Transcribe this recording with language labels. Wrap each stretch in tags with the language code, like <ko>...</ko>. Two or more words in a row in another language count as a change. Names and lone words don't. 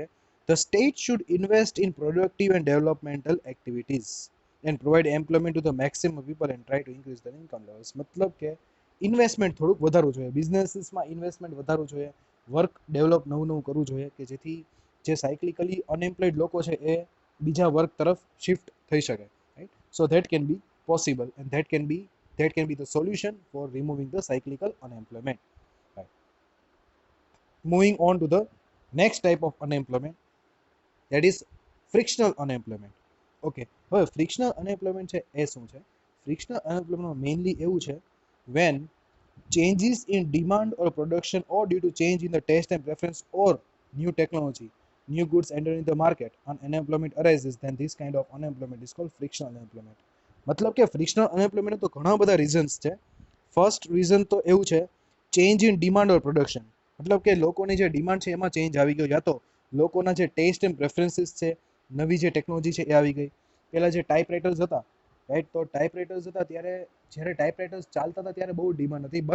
<en>the state should invest in productive and developmental activities and provide employment to the maximum people and try to increase the income levels.</en> <gu>મતલબ કે ઇન્વેસ્ટમેન્ટ થોડુંક વધારવું જોઈએ, બિઝનેસીસમાં ઇન્વેસ્ટમેન્ટ વધારવું જોઈએ,</gu> <en>work develop</en> <gu>નવું કરવું જોઈએ કે જેથી જે</gu> <en>cyclically unemployed</en> <gu>લોકો છે એ બીજા વર્ક તરફ શિફ્ટ થઈ શકે,</gu> <en>right? So that can be possible and that can be the solution for removing the cyclical unemployment, right? Moving on to the next type of unemployment, that is frictional unemployment.</en> <gu>Okay, હવે</gu> <en>frictional unemployment</en> <gu>છે એ શું છે?</gu> <en>Frictional unemployment</en> <gu>મેઇનલી એવું છે</gu> <en>when changes in demand or production or due to change in the taste and preference or new technology, new goods entering the market and unemployment arises, then this kind of unemployment is called frictional unemployment.</en> <gu>મતલબ કે</gu> <en>frictional unemployment</en> <gu>તો ઘણા બધા રીઝન્સ છે.</gu> <en>first reason</en> <gu>તો એવું છે</gu> <en>change in demand or production.</en> <gu>મતલબ કે લોકોની જે ડિમાન્ડ છે એમાં ચેન્જ આવી ગયો, યા તો લોકોના જે</gu> <en>taste and preferences</en> <gu>છે, નવી જે ટેકનોલોજી છે એ આવી ગઈ. પહેલાં જે ટાઈપરાઇટર્સ હતા, રાઈટ, તો ટાઈપરાઇટર્સ હતા ત્યારે જ્યારે ટાઈપરાઇટર્સ ચાલતા હતા ત્યારે બહુ ડિમાન્ડ હતી.</gu>